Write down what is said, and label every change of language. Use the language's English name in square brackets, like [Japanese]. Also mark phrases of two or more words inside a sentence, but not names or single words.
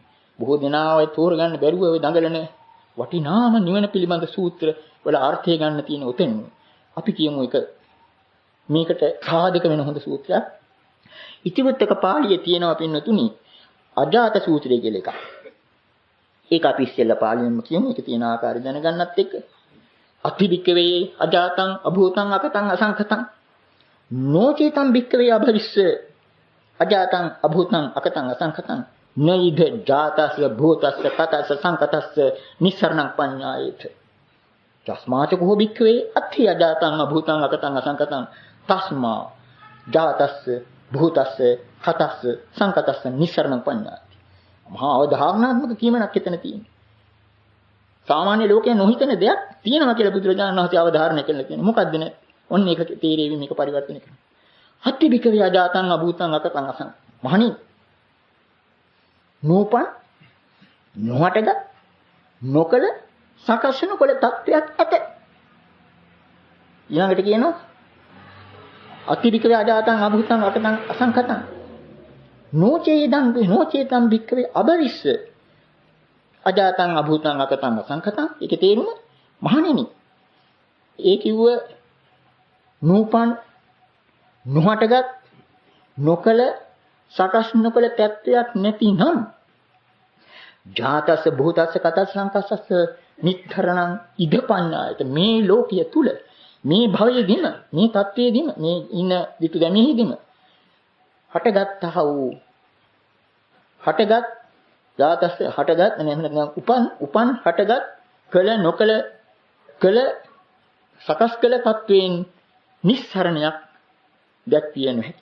[Sinhala] බොහෝ දෙනා ඔය තෝරගන්න බැරුව ඔය දඟලන වටිනාම නිවන පිළිබඳ සූත්‍ර වල අර්ථය ගන්න තියෙන උතෙන් අපි කියමු එක මේකට සාධක වෙන හොඳ සූත්‍රයක්. ඉතිවුත්තක පාළියේ තියෙනවා පින්නතුනි අජාත සූත්‍රය කියලා එකක්. ඒක අපි ඉස්සෙල්ලා පාළියෙන්ම කියමු. ඒක තියෙන ආකාරය දැනගන්නත් එක්ක [Pali] අතිවික්කවේ අජාතං අභූතං අකතං අසංඛතං නොචේතං වික්කවේ අභවිස්ස අජාතං අභූතං අකතං අසංඛතං නයිද ජාතස්ස භූතස්ස කතස්ස සංකතස්ස නිස්සරණං පඤ්ඤායේත තස්මාච කෝ වික්කවේ අත්ථි අජාතං අභූතං අකතං අසංඛතං තස්මා ජාතස්ස භූතස්ස කතස්ස සංකතස්ස නිස්සරණං පඤ්ඤායේත. [Sinhala] මහා අවධාරණාත්මක කීමනක් එතන තියෙනවා. සාමාන්‍ය ලෝකයේ නොහිතන දෙයක් තියෙනවා කියලා බුදුරජාණන් වහන්සේ අවධාරණය කළා කියන්නේ. මොකද්ද නේ? ඔන්න ඒක තීරේවි මේක පරිවර්තනය කරනවා. [Pali] හත්ති වික්කවේ අජාතං අභූතං අකතං අසං. [Sinhala] මහණි නූපන් නොහටගත් නොකල සකස් නොකල තත්වයක් ඇත. ඊළඟට කියනවා [Pali] අතිවික්කවේ අජාතං අභූතං අකතං අසංඛතං නොචේතං වික්කවේ අබවිස්ස අජාතං අභූතං අකතං අසංඛතං. [Sinhala] ඒකේ තේරුම මහණෙනි ඒ කිව්ව නූපන් නොහටගත් නොකල සකස් නොකල තත්වයක් නැතිනම් [Pali] ජාතස්ස භූතස්ස කතස්ස සංකස්සස්ස නිතරණං ඉදපඤ්ඤායත [Sinhala] මේ ලෝකයේ තුල මේ භවයේදීම මේ තත්වයේදීම මේ ඉන විතු දැමෙහිදීම හටගත්තා වූ හටගත් ජාතස්ස හටගත් නැත්නම් උපන් හටගත් කල නොකල කල සකස් කළ තත්වයෙන් නිස්සරණයක් දැක්විය නොහැකි.